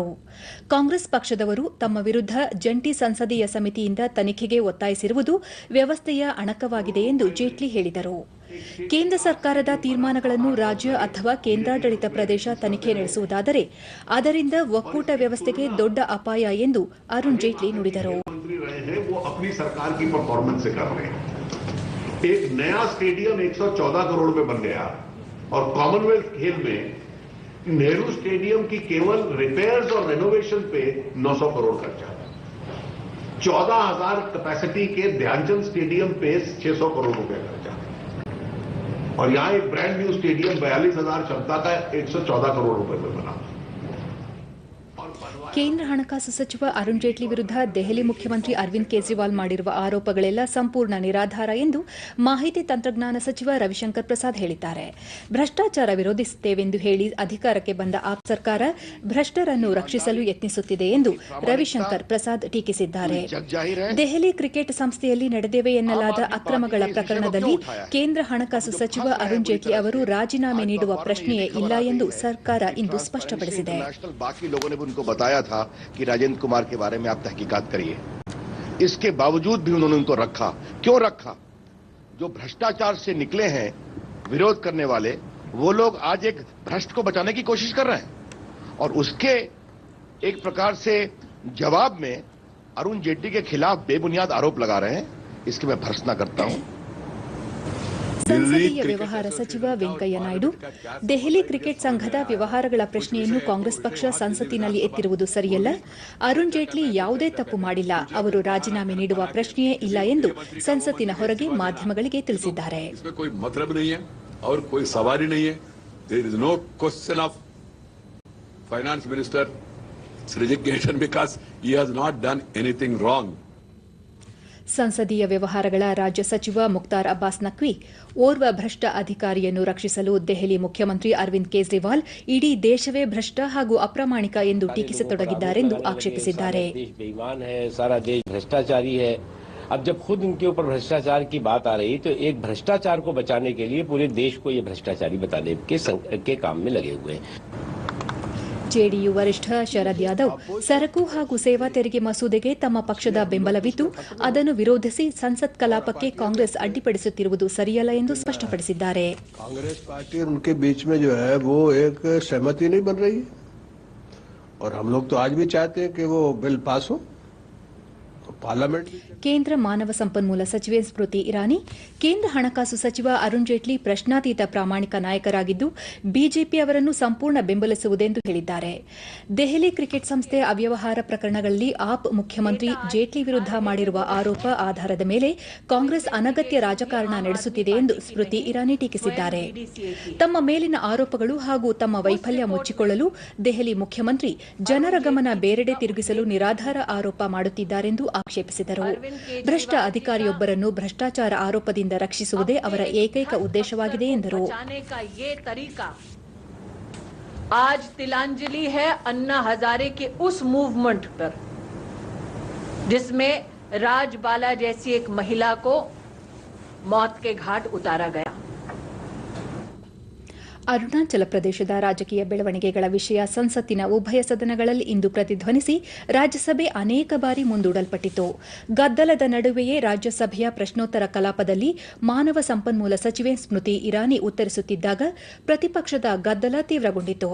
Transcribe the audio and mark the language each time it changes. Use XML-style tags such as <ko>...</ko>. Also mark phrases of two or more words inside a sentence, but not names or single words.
<kn>ಕಾಂಗ್ರೆಸ್ ಪಕ್ಷದವರು ತಮ್ಮ ವಿರುದ್ಧ ಜಂಟಿ ಸಂಸದೀಯ ಸಮಿತಿಯಿಂದ ತನಿಖೆಗೆ ಒತ್ತಾಯಿಸಿರುವುದು ವ್ಯವಸ್ಥೆಯ ಅಣಕವಾಗಿದೆ ಎಂದು ಜೇಟ್ಲಿ ಹೇಳಿದರು. ಕೇಂದ್ರ ಸರ್ಕಾರದ ತೀರ್ಮಾನಗಳನ್ನು ರಾಜ್ಯ ಅಥವಾ ಕೇಂದ್ರಾಡಳಿತ ಪ್ರದೇಶ ತನಿಖೆ ನಡೆಸುವುದಾದರೆ ಅದರಿಂದ ಒಕ್ಕೂಟ ವ್ಯವಸ್ಥೆಗೆ ದೊಡ್ಡ ಅಪಾಯ ಎಂದು ಅರುಣ್ ಜೇಟ್ಲಿ ನುಡಿದರು.</kn> <hi>एक नया स्टेडियम 114 करोड़ में बन गया और कॉमनवेल्थ खेल में नेहरू स्टेडियम की केवल रिपेयर्स और रेनोवेशन पे 900 करोड़ खर्चा, 14,000 कैपेसिटी के ध्यानचंद स्टेडियम पे 600 करोड़ रुपए खर्चा, और यहां एक</hi> <en>brand new</en> <hi>स्टेडियम 42,000 क्षमता का 114 करोड़ रुपए में बना।</hi> <kn>ಕೇಂದ್ರ ಹಣಕಾಸು ಸಚಿವ ಅರುಣ್ ಜೇಟ್ಲಿ ವಿರುದ್ಧ ದೆಹಲಿ ಮುಖ್ಯಮಂತ್ರಿ ಅರವಿಂದ್ ಕೇಜ್ರಿವಾಲ್ ಮಾಡಿರುವ ಆರೋಪಗಳೆಲ್ಲ ಸಂಪೂರ್ಣ ನಿರಾಧಾರ ಎಂದು ಮಾಹಿತಿ ತಂತ್ರಜ್ಞಾನ ಸಚಿವ ರವಿಶಂಕರ್ ಪ್ರಸಾದ್ ಹೇಳಿದ್ದಾರೆ. ಭ್ರಷ್ಟಾಚಾರ ವಿರೋಧಿಸುತ್ತೇವೆಂದು ಹೇಳಿ ಅಧಿಕಾರಕ್ಕೆ ಬಂದ ಆಪ್ ಸರ್ಕಾರ ಭ್ರಷ್ಟರನ್ನು ರಕ್ಷಿಸಲು ಯತ್ನಿಸುತ್ತಿದೆ ಎಂದು ರವಿಶಂಕರ್ ಪ್ರಸಾದ್ ಟೀಕಿಸಿದ್ದಾರೆ. ದೆಹಲಿ ಕ್ರಿಕೆಟ್ ಸಂಸ್ಥೆಯಲ್ಲಿ ನಡೆದಿವೆ ಎನ್ನಲಾದ ಅಕ್ರಮಗಳ ಪ್ರಕರಣದಲ್ಲಿ ಕೇಂದ್ರ ಹಣಕಾಸು ಸಚಿವ ಅರುಣ್ ಜೇಟ್ಲಿ ಅವರು ರಾಜೀನಾಮೆ ನೀಡುವ ಪ್ರಶ್ನೆಯೇ ಇಲ್ಲ ಎಂದು ಸರ್ಕಾರ ಇಂದು ಸ್ಪಷ್ಟಪಡಿಸಿದೆ.</kn> <hi>था कि राजेंद्र कुमार के बारे में आप तहकीकात करिए। इसके बावजूद भी उन्होंने उनको रखा। क्यों रखा? जो भ्रष्टाचार से निकले हैं विरोध करने वाले, वो लोग आज एक भ्रष्ट को बचाने की कोशिश कर रहे हैं और उसके एक प्रकार से जवाब में अरुण जेटली के खिलाफ बेबुनियाद आरोप लगा रहे हैं। इसकी मैं भर्त्सना करता हूं।</hi> <kn>ಸಂಸದೀಯ ವ್ಯವಹಾರ ಸಚಿವ ವೆಂಕಯ್ಯ ನಾಯ್ಡು, ದೆಹಲಿ ಕ್ರಿಕೆಟ್ ಸಂಘದ ವ್ಯವಹಾರಗಳ ಪ್ರಶ್ನೆಯನ್ನು ಕಾಂಗ್ರೆಸ್ ಪಕ್ಷ ಸಂಸತ್ತಿನಲ್ಲಿ ಎತ್ತಿರುವುದು ಸರಿಯಲ್ಲ. ಅರುಣ್ ಜೇಟ್ಲಿ ಯಾವುದೇ ತಪ್ಪು ಮಾಡಿಲ್ಲ, ಅವರು ರಾಜೀನಾಮೆ ನೀಡುವ ಪ್ರಶ್ನೆಯೇ ಇಲ್ಲ ಎಂದು ಸಂಸತ್ತಿನ ಹೊರಗೆ ಮಾಧ್ಯಮಗಳಿಗೆ ತಿಳಿಸಿದ್ದಾರೆ. ಸಂಸದೀಯ ವ್ಯವಹಾರಗಳ ರಾಜ್ಯ ಸಚಿವ ಮುಖ್ತಾರ್ ಅಬ್ಬಾಸ್ ನಖ್ವಿ, ಓರ್ವ ಭ್ರಷ್ಟ ಅಧಿಕಾರಿಯನ್ನು ರಕ್ಷಿಸಲು ದೆಹಲಿ ಮುಖ್ಯಮಂತ್ರಿ ಅರವಿಂದ್ ಕೇಜ್ರಿವಾಲ್ ಇಡೀ ದೇಶವೇ ಭ್ರಷ್ಟ ಹಾಗೂ ಅಪ್ರಾಮಾಣಿಕ ಎಂದು ಟೀಕಿಸತೊಡಗಿದ್ದಾರೆಂದು ಆಕ್ಷೇಪಿಸಿದ್ದಾರೆ.</kn> <hi>सारा देश भ्रष्टाचारी है। अब जब खुद इनके ऊपर भ्रष्टाचार की बात आ रही तो एक भ्रष्टाचार को बचाने के लिए पूरे देश को ये भ्रष्टाचारी बताने के काम में लगे हुए हैं.</hi> <kn>ಜೆಡಿಯು ವರಿಷ್ಠ ಶರದ್ ಯಾದವ್ ಸರಕು ಹಾಗೂ ಸೇವಾ ತೆರಿಗೆ ಮಸೂದೆಗೆ ತಮ್ಮ ಪಕ್ಷದ ಬೆಂಬಲವಿದ್ದು ಅದನ್ನು ವಿರೋಧಿಸಿ ಸಂಸತ್ ಕಲಾಪಕ್ಕೆ ಕಾಂಗ್ರೆಸ್ ಅಡ್ಡಿಪಡಿಸುತ್ತಿರುವುದು ಸರಿಯಲ್ಲ ಎಂದು ಸ್ಪಷ್ಟಪಡಿಸಿದ್ದಾರೆ.</kn> <hi>कांग्रेस पार्टी और उनके बीच में जो है वो एक सहमति नहीं बन रही है और हम लोग तो आज भी चाहते हैं कि वो</hi> <en>bill pass</en> <hi>हो.</hi> <kn>ಕೇಂದ್ರ ಮಾನವ ಸಂಪನ್ಮೂಲ ಸಚಿವೆ ಸ್ಮೃತಿ ಇರಾನಿ, ಕೇಂದ್ರ ಹಣಕಾಸು ಸಚಿವ ಅರುಣ್ ಜೇಟ್ಲಿ ಪ್ರಶ್ನಾತೀತ ಪ್ರಾಮಾಣಿಕ ನಾಯಕರಾಗಿದ್ದು ಬಿಜೆಪಿ ಅವರನ್ನು ಸಂಪೂರ್ಣ ಬೆಂಬಲಿಸುವುದೆಂದು ಹೇಳಿದ್ದಾರೆ. ದೆಹಲಿ ಕ್ರಿಕೆಟ್ ಸಂಸ್ಥೆ ಅವ್ಯವಹಾರ ಪ್ರಕರಣಗಳಲ್ಲಿ ಆಪ್ ಮುಖ್ಯಮಂತ್ರಿ ಜೇಟ್ಲಿ ವಿರುದ್ಧ ಮಾಡಿರುವ ಆರೋಪ ಆಧಾರದ ಮೇಲೆ ಕಾಂಗ್ರೆಸ್ ಅನಗತ್ಯ ರಾಜಕಾರಣ ನಡೆಸುತ್ತಿದೆ ಎಂದು ಸ್ಮೃತಿ ಇರಾನಿ ಟೀಕಿಸಿದ್ದಾರೆ. ತಮ್ಮ ಮೇಲಿನ ಆರೋಪಗಳು ಹಾಗೂ ತಮ್ಮ ವೈಫಲ್ಯ ಮುಚ್ಚಿಕೊಳ್ಳಲು ದೆಹಲಿ ಮುಖ್ಯಮಂತ್ರಿ ಜನರ ಗಮನ ಬೇರೆಡೆ ತಿರುಗಿಸಲು ನಿರಾಧಾರ ಆರೋಪ ಮಾಡುತ್ತಿದ್ದಾರೆಂದು ಆಕ್ಷೇಪಿಸಿದರು. ಭ್ರಷ್ಟ ಅಧಿಕಾರಿಯೊಬ್ಬರನ್ನು ಭ್ರಷ್ಟಾಚಾರ ಆರೋಪದಿಂದ ರಕ್ಷಿಸುವುದೇ ಅವರ ಏಕೈಕ ಉದ್ದೇಶವಾಗಿದೆ ಎಂದರು.</kn> <hi>आज तिलांजलि है अन्ना हजारे के उस मूवमेंट पर जिसमें राजबाला जैसी एक महिला को मौत के घाट उतारा गया.</hi> <kn>ಅರುಣಾಚಲ ಪ್ರದೇಶದ ರಾಜಕೀಯ ಬೆಳವಣಿಗೆಗಳ ವಿಷಯ ಸಂಸತ್ತಿನ ಉಭಯ ಸದನಗಳಲ್ಲಿ ಇಂದು ಪ್ರತಿಧ್ವನಿಸಿ ರಾಜ್ಯಸಭೆ ಅನೇಕ ಬಾರಿ ಮುಂದೂಡಲ್ಪಟ್ಟಿತು. ಗದ್ದಲದ ನಡುವೆಯೇ ರಾಜ್ಯಸಭೆಯ ಪ್ರಶ್ನೋತ್ತರ ಕಲಾಪದಲ್ಲಿ ಮಾನವ ಸಂಪನ್ಮೂಲ ಸಚಿವೆ ಸ್ಮೃತಿ ಇರಾನಿ ಉತ್ತರಿಸುತ್ತಿದ್ದಾಗ ಪ್ರತಿಪಕ್ಷದ ಗದ್ದಲ ತೀವ್ರಗೊಂಡಿತು.</kn>